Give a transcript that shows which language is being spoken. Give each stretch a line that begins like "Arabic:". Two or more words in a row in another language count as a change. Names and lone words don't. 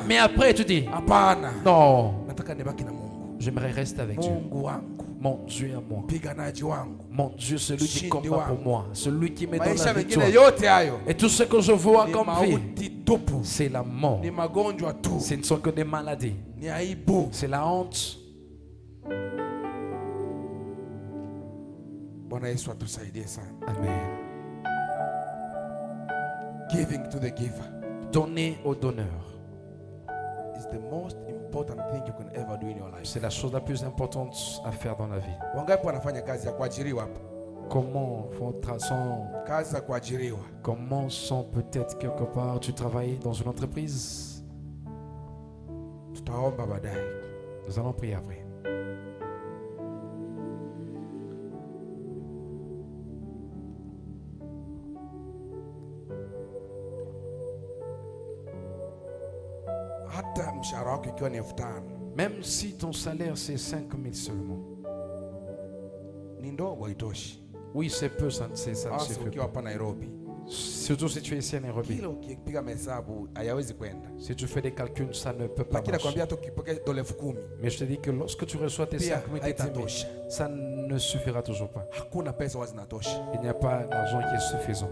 French: Mais après tu dis, non, j'aimerais rester avec Dieu. Mon Dieu à moi. Mon Dieu, celui qui combat pour moi. Celui qui me donne la victoire. Et tout ce que je vois comme vie, c'est la mort. Ce ne sont que des maladies. C'est la honte. Amen.
English: Giving to the giver.
French: Donner au donneur.
English: Is the most important thing you can ever do in your life.
French: C'est la chose la plus importante à faire dans la vie.
Swahili: Wangapi wanafanya kazi ya kuajiriwa hapa?
French: Comment
Swahili: kazi za kuajiriwa?
French: Comment sont peut-être quelque part tu travailles dans une entreprise?
Swahili: Tutaomba baadaye.
French: Nous allons prier après.
Swahili: Hata mshahara wako ikiwa ni 5,000.
French: Même si ton salaire c'est 5,000 seulement.
Swahili: Ni ndogo haitoshi.
French: Oui, c'est peu, ça ne suffit pas. Nairobi. Surtout si tu es ici à Nairobi. Si tu fais des calculs, ça ne peut pas marcher. Mais je te dis que lorsque tu reçois tes 5,000, ça ne suffira toujours pas. Il n'y a pas d'argent qui est suffisant.